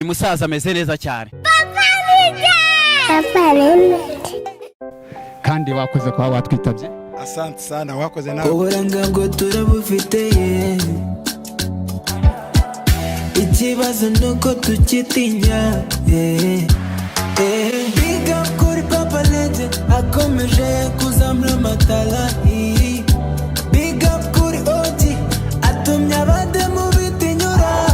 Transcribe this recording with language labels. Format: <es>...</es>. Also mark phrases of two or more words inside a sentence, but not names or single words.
<rw>Musaza ameze neza cyane. Kandi wakoze kwa watwitabye.</rw> <sw>Asante sana</sw> <rw>wakoze nawe. Uburanga bwo turabufiteye. Ikibazo nuko tukitinya.</rw> <en>Big up</en> <rw>kuri Papa Legend akomeje kuzamura amatara.</rw> <en>Big up</en> <rw>kuri OG atumye abademu bitinyura.</rw>